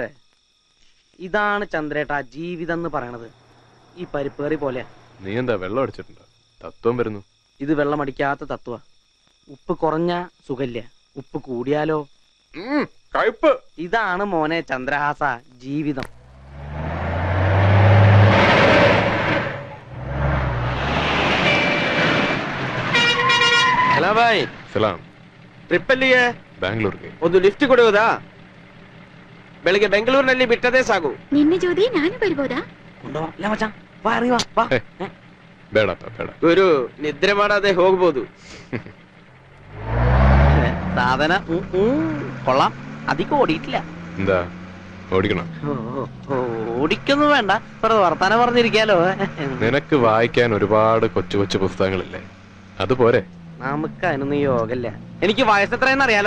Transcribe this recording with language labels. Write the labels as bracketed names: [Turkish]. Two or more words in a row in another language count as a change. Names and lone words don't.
[Malayalam] ഇതാണ് ചന്ദ്രേട്ടാ ജീവിതം എന്ന് പറയണത്. ഈ പരിപ്പ് കറി പോലെ. നീ എന്താ വെള്ളം അടിച്ചിട്ടുണ്ടോ? തത്വം വരുന്നു. ഇത് വെള്ളം അടിക്കാത്ത തത്വ. ഉപ്പ് കുറഞ്ഞ സുഖല്യ, ഉപ്പ് കൂടിയാലോ കയ്പ്. ഇതാണ് മോനെ ചന്ദ്രഹാസ ജീവിതം. [Hindi] हेलो भाई, सलाम. [Kannada] ट्रिप ಅಲ್ಲಿಗೆ ಬ್ಯಾಂಗ್ಳೂರ್ಗೆ ಒಂದು ಲಿಫ್ಟ್ ಕೊಡುವುದಾ? ಬೆಳಿಗ್ಗೆ ಬೆಂಗಳೂರಿನಲ್ಲಿ ಬಿಟ್ಟದೇ ಸಾಕು. ನಿನ್ನೆ ಜೋದಿ ನಾನು ಬರ್ಬೋದಾ? ಬೇಡಪ್ಪ ಬೇಡ. ಗುರು ನಿದ್ರೆ ಮಾಡದೆ ಹೋಗ್ಬೋದು. [Malayalam] സാധന കൊള്ളാം. അധികം ഓടിയിട്ടില്ല. എന്താ ഓടിക്കണം? ഓടിക്കൊന്നും വേണ്ട, വർത്താനം പറഞ്ഞിരിക്കാലോ. നിനക്ക് വായിക്കാൻ ഒരുപാട് കൊച്ചു കൊച്ചു പുസ്തകങ്ങളില്ലേ, അതുപോരെ? നമുക്ക് അതിനൊന്നും യോഗല്ല. എനിക്ക് വയസ്സെത്രയെന്ന് അറിയാലോ.